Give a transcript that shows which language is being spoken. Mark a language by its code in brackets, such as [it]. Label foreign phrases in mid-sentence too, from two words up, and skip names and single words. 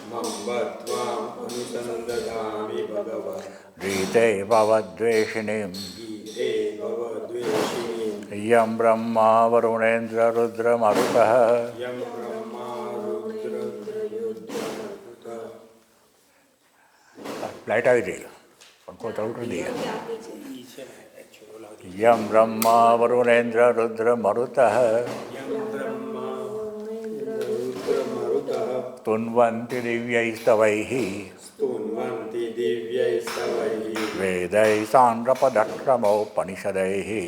[sa] गीते भवद्वेषिणीम् यं ब्रह्मा वरुणेन्द्र रुद्रमरुतः [gu] લાઇટ આવી ગઈ [hi] पंखो चालू कर दिया। [sa] यं ब्रह्मा वरुणेन्द्र रुद्रमरुतः स्तुन्वन्ति दिव्यैस्तवैः वेदैः साङ्गपदक्रमोपनिषदैः